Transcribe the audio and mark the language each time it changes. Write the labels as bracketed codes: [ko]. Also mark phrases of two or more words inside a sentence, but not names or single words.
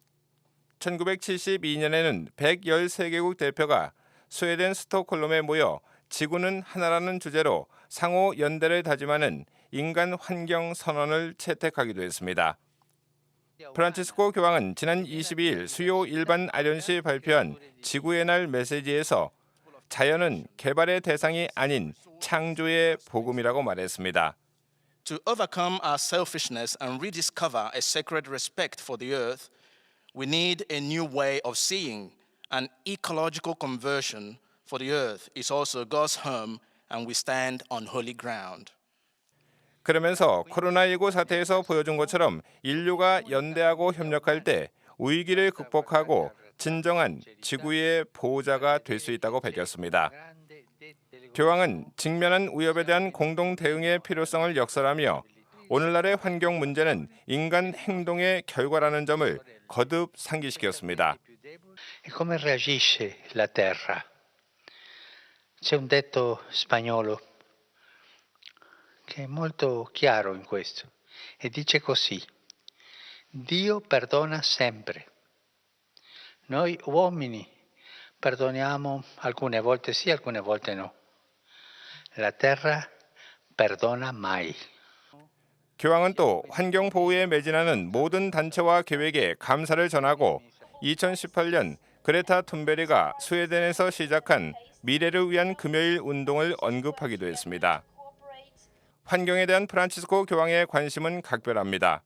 [ko] 1972년에는 113개국 대표가 스웨덴 스톡홀름에 모여 지구는 하나라는 주제로 상호 연대를 다짐하는 인간 환경 선언을 채택하기도 했습니다. 프란치스코 교황은 지난 22일 수요 일반 아련시에 발표한 지구의 날 메시지에서 자연은 개발의 대상이 아닌 창조의 복음이라고 말했습니다. [en] To overcome our selfishness and rediscover a sacred respect for the earth, we need a new way of seeing. An ecological conversion for the earth is also God's home, and we stand on holy ground. [ko] 그러면서 코로나19 사태에서 보여준 것처럼 인류가 연대하고 협력할 때 위기를 극복하고 진정한 지구의 보호자가 될 수 있다고 밝혔습니다. 교황은 직면한 위협에 대한 공동 대응의 필요성을 역설하며 오늘날의 환경 문제는 인간 행동의 결과라는 점을 거듭 상기시켰습니다. [it] E come reagisce la terra? C'è un detto spagnolo che è molto chiaro in questo e dice così: Dio perdona sempre. Noi uomini perdoniamo alcune volte sì, alcune volte no. La terra perdona mai. [ko] 교황은 또 환경 보호에 매진하는 모든 단체와 계획에 감사를 전하고 2018년 그레타 툰베리가 스웨덴에서 시작한 미래를 위한 금요일 운동을 언급하기도 했습니다. 환경에 대한 프란치스코 교황의 관심은 각별합니다.